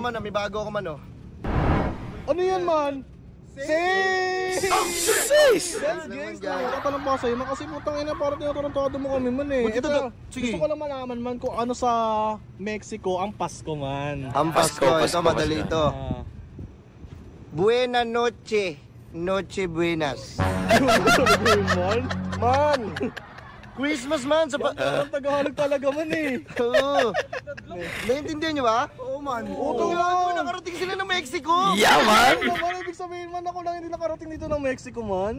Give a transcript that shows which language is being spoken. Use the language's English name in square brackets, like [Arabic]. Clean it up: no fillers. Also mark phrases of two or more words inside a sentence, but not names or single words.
[Filipino] din naman, may bago ako man, oh. Ano yan man? Sis! Sis! Yes, guys, nagtatanong pa sa'yo man kasi putang ina parang tinatarantado mo kami man eh. Buti Ito, sige. gusto ko lang malaman man kung ano sa Mexico ang Pasko man. Ang Pasko, ito madali ito. Ah. [Spanish] Buena noche. Noche buenas. [Filipino] Ano yun, man? [English] Man! Christmas, man! Sa [Filipino] Parang Tagalog talaga man eh. Oo. Naiintindihan niyo ba? Oo man. Oo, gago, nakarating sila ng Mexico! [English] Yeah, man! [Filipino] Ano man, ibig sabihin man ako lang hindi nakarating dito ng Mexico man.